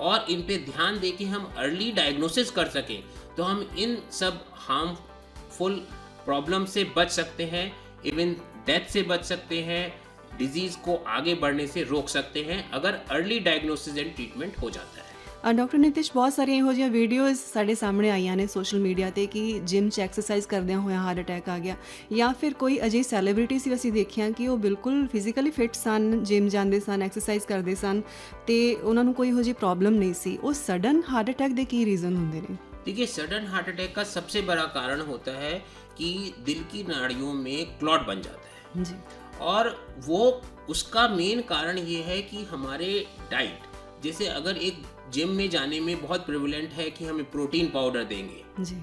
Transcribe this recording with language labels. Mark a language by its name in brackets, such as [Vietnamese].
[Hindi] और इन पे ध्यान दे के हम अर्ली डायग्नोसिस कर सकें तो हम इन सब हार्मफुल प्रॉब्लम से बच सकते हैं, इवन डेथ से बच सकते हैं, डिजीज को आगे बढ़ने से रोक सकते हैं अगर अर्ली डायग्नोसिस एंड ट्रीटमेंट हो जाता है। [Punjabi] ਡਾਕਟਰ ਨਿਤਿਸ਼, ਬਹੁਤ ਸਾਰੀਆਂ ਇਹੋ ਜਿਹੀਆਂ ਵੀਡੀਓਜ਼ ਸਾਡੇ ਸਾਹਮਣੇ ਆਈਆਂ ਨੇ ਸੋਸ਼ਲ ਮੀਡੀਆ ਤੇ ਕਿ ਜਿਮ 'ਚ ਐਕਸਰਸਾਈਜ਼ ਕਰਦਿਆਂ ਹੋਇਆਂ ਹਾਰਟ ਅਟੈਕ ਆ ਗਿਆ, ਜਾਂ ਫਿਰ ਕੋਈ ਅਜਿਹੀ ਸੈਲੀਬ੍ਰਿਟੀ ਸੀ ਅਸੀਂ ਦੇਖਿਆ ਕਿ ਉਹ ਬਿਲਕੁਲ ਫਿਜ਼ੀਕਲੀ ਫਿੱਟ ਸਨ, ਜਿਮ ਜਾਂਦੇ ਸਨ, ਐਕਸਰਸਾਈਜ਼ ਕਰਦੇ ਸਨ ਤੇ ਉਹਨਾਂ ਨੂੰ ਕੋਈ ਇਹੋ ਜਿਹੀ ਪ੍ਰੋਬਲਮ ਨਹੀਂ ਸੀ। ਉਹ ਸਡਨ ਹਾਰਟ ਅਟੈਕ ਦੇ ਕੀ ਰੀਜ਼ਨ ਹੁੰਦੇ ਨੇ? [Hindi] देखिए, सडन हार्ट अटैक का सबसे बड़ा कारण होता है कि दिल की नाड़ियों में क्लॉट बन जाता है जी। और वो उसका मेन कारण ये है कि हमारे डाइट, जैसे अगर एक जिम में जाने में बहुत प्रिवलेंट है कि हमें प्रोटीन पाउडर देंगे,